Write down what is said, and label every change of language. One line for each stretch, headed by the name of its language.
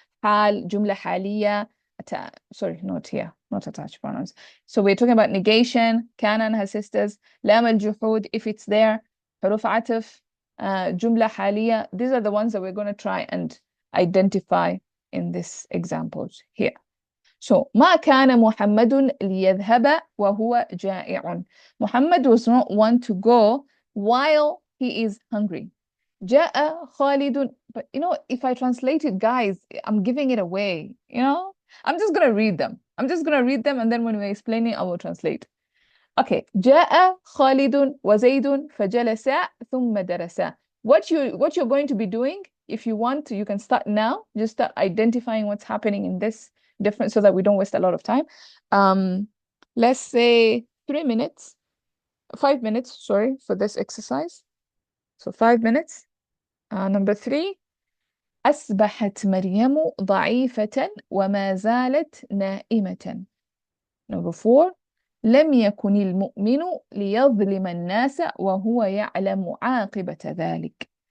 English: Hal, jumla حالية, sorry, not here, not attached pronouns. So we're talking about negation, kana and her sisters, lam al-juhud, if it's there, حروف عطف, jumla حالية. These are the ones that we're going to try and identify in this examples here. So
Arabic: ما كان محمد ليذهب وهو جائع.
English: Muhammad was not one to go while he is hungry.
Arabic: جاء خالد,
English: but if I translate it, guys, I'm giving it away. I'm just gonna read them. I'm just gonna read them, and then when we're explaining, I will translate. Okay.
Arabic: جاء خالد وزيد فجلسا ثم درسا.
English: What you're going to be doing, if you want to, you can start now. Just start identifying what's happening in this different, so that we don't waste a lot of time. Let's say 5 minutes, sorry, for this exercise. So 5 minutes. Number 3.
Arabic: أصبحت مريم ضعيفة وما زالت نائمة.
English: Number 4.
Arabic: لم يكن المؤمن ليظلم الناس وهو يعلم عاقبة ذلك.